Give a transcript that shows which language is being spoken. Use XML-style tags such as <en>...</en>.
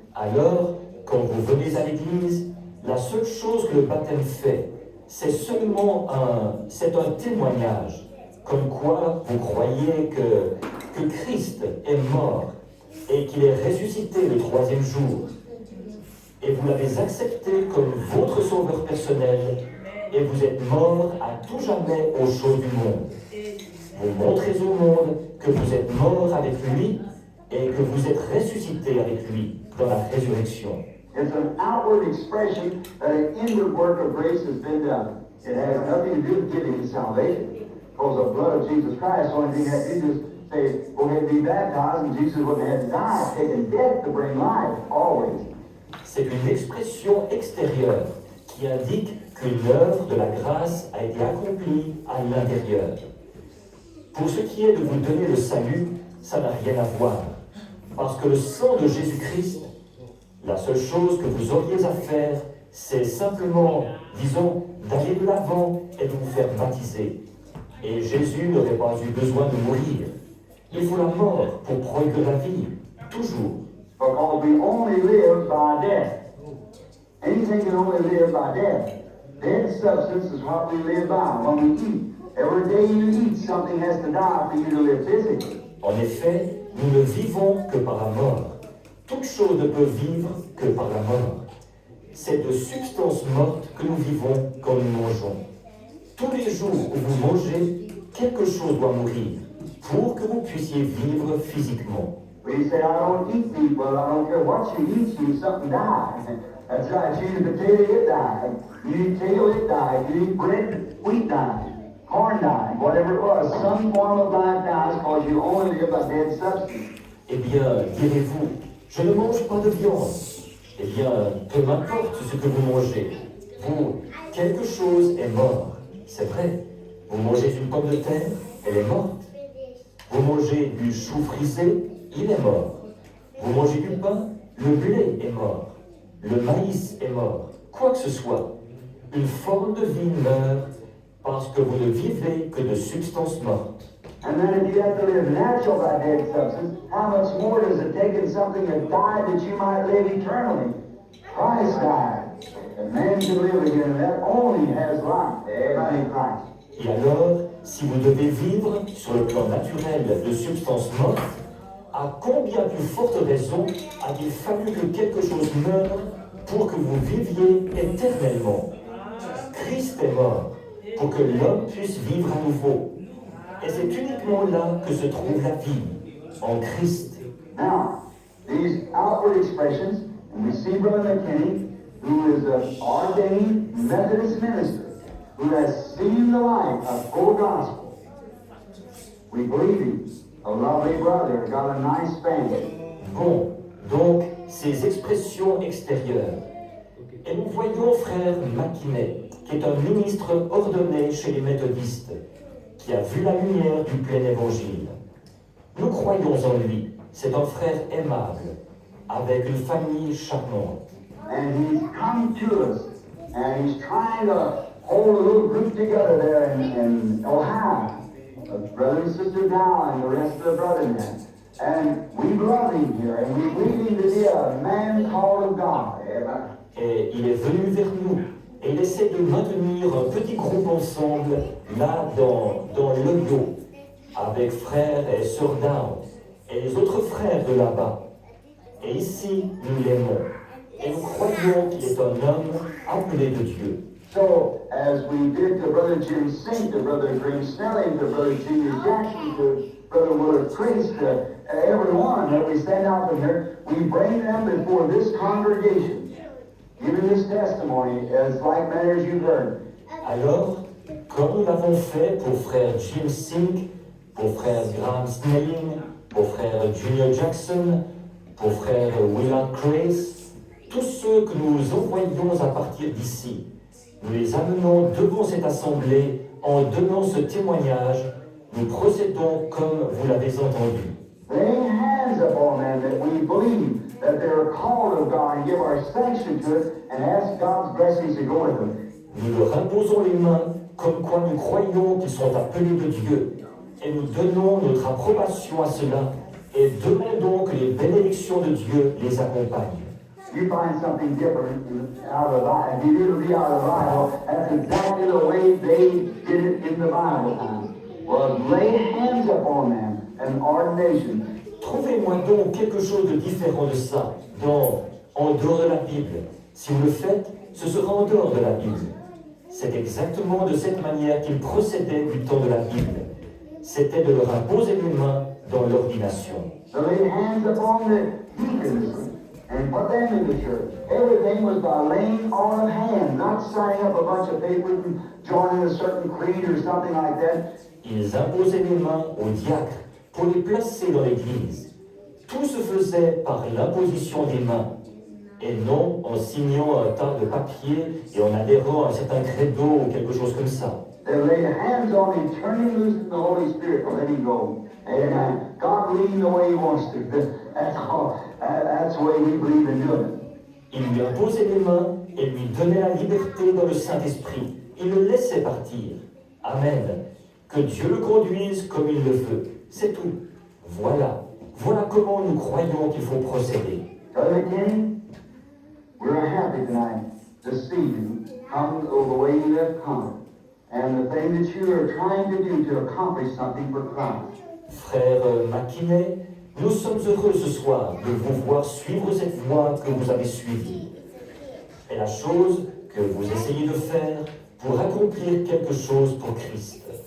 <fr>Alors, quand vous venez à l'église, la seule chose que le baptême fait, c'est seulement un témoignage, comme quoi vous croyez que Christ est mort et qu'il est ressuscité le troisième jour. Et vous l'avez accepté comme votre sauveur personnel, et vous êtes mort à tout jamais aux choses du monde. Vous montrez au monde que vous êtes mort avec lui et que vous êtes ressuscité avec lui dans la résurrection.</fr> <en>It's an outward expression that an inward work of grace has been done. It has nothing to do with giving you salvation. Because the blood of Jesus Christ, the only thing that you just say, go ahead and be baptized, and Jesus wouldn't have to die, taking death to bring life, always.</en> <fr>C'est une expression extérieure qui indique qu'une œuvre de la grâce a été accomplie à l'intérieur. Pour ce qui est de vous donner le salut, ça n'a rien à voir. Parce que le sang de Jésus-Christ, la seule chose que vous auriez à faire, c'est simplement, disons, d'aller de l'avant et de vous faire baptiser. Et Jésus n'aurait pas eu besoin de mourir. Il faut la mort pour produire la vie, toujours.</fr> <en>Because we only live by death. Anything can only live by death. Dead substance is what we live by when we eat. Every day you eat, something has to die for you to live physically.</en> <fr>En effet, nous ne vivons que par la mort. Toute chose ne peut vivre que par la mort. C'est de substance morte que nous vivons quand nous mangeons. Tous les jours où vous mangez, quelque chose doit mourir pour que vous puissiez vivre physiquement.</fr> <en>We say, I don't eat meat. Well, I don't care what you eat, something dies. That's right. You eat a potato, it dies. You eat kale, it dies. You eat bread, wheat dies. Corn dies. Whatever it was, some form of life dies because you only live by dead substance.</en> <fr>Eh bien, direz-vous, je ne mange pas de viande. Eh bien, peu m'importe ce que vous mangez. Vous, quelque chose est mort. C'est vrai. Vous mangez une pomme de terre, elle est morte. Vous mangez du chou frisé, il est mort. Vous mangez du pain, le blé est mort. Le maïs est mort. Quoi que ce soit, une forme de vie meurt parce que vous ne vivez que de substances mortes.</fr> <en>And then if you have to live natural by dead substance, how much more does it take in something that died that you might live eternally? Christ died. And man can live again, and that only has life. Everybody in Christ.</en> <fr>Et alors, si vous devez vivre sur le plan naturel de substances mortes, à combien plus forte raison a-t-il fallu que quelque chose meure pour que vous viviez éternellement? Christ est mort pour que l'homme puisse vivre à nouveau. Et c'est uniquement là que se trouve la vie, en Christ.</fr> <en>Now, these outward expressions, and we see Brother McKinney, who is an ordained Methodist minister, who has seen the light of full gospel. We believe he's a lovely brother, got a nice family.</en> <fr>Bon, donc, ces expressions extérieures. Et nous voyons frère McKinney, qui est un ministre ordonné chez les méthodistes, qui a vu la lumière du plein évangile. Nous croyons en lui. C'est un frère aimable, avec une famille charmante.</fr> <en>And he's come to us, and he's trying to hold a little group together there in Ohio. Brother and Sister Dow and the rest of the brethren there. And we love him here, and we believe him to be a man called of God. Amen.</en> <fr>Et il est venu vers nous. Et il essaie de maintenir un petit groupe ensemble, là, dans le dos, avec frères et sœurs Down, et les autres frères de là-bas. Et ici, nous l'aimons. Et nous croyons qu'il est un homme appelé de Dieu.</fr> <en>So, as we did to Brother Jim Sink, to Brother Green Snelling, to Brother Junior Jackson, to Brother Willard Priest, to everyone that we send out from here, we bring them before this congregation, giving this testimony as like manner as you've heard.</en> <fr>Alors, comme nous l'avons fait pour frère Jim Sink, pour frère Graham Snelling, pour frère Junior Jackson, pour frère Willard Priest, tous ceux que nous envoyons à partir d'ici, nous les amenons devant cette assemblée en donnant ce témoignage. Nous procédons comme vous l'avez entendu.</fr> <en>Laying hands upon them that we believe that they're called of God and give our sanction to it and ask God's blessings to go with them.</en> <fr>Nous leur imposons les mains comme quoi nous croyons qu'ils sont appelés de Dieu. Et nous donnons notre approbation à cela et demandons que les bénédictions de Dieu les accompagnent.</fr> <en>You find something different out of the Bible. If you did read out of the Bible, that's exactly the way they did it in the Bible time. Was lay hands upon them, an ordination.</en> <fr>Trouvez-moi donc quelque chose de différent de ça, en dehors de la Bible. Si vous le faites, ce sera en dehors de la Bible. C'est exactement de cette manière qu'ils procédaient du temps de la Bible. C'était de leur imposer les mains dans l'ordination.</fr> <en>So lay hands upon the deacons and put them in the church. Everything was by laying on of hands, not signing up a bunch of papers and joining a certain creed or something like that.</en> <fr>Ils imposaient les mains aux diacres pour les placer dans l'église. Tout se faisait par l'imposition des mains, et non en signant un tas de papiers et en adhérant à un certain credo ou quelque chose comme ça.</fr> <en>They lay hands on him, turning loose in the Holy Spirit, and let him go. Amen. God leading the way He wants to. That's all. That's the way we believe in doing it.</en> <fr>Il lui imposait les mains et lui donnait la liberté dans le Saint-Esprit. Il le laissait partir. Amen. Que Dieu le conduise comme il le veut. C'est tout. Voilà. Voilà comment nous croyons qu'il faut procéder.</fr> <en>Brother Kenny, we're happy tonight to see you come the way you have come, and the thing that you are trying to do to accomplish something for Christ.</en> <fr>Frère McKinney, nous sommes heureux ce soir de vous voir suivre cette voie que vous avez suivie. Et la chose que vous essayez de faire pour accomplir quelque chose pour Christ.</fr>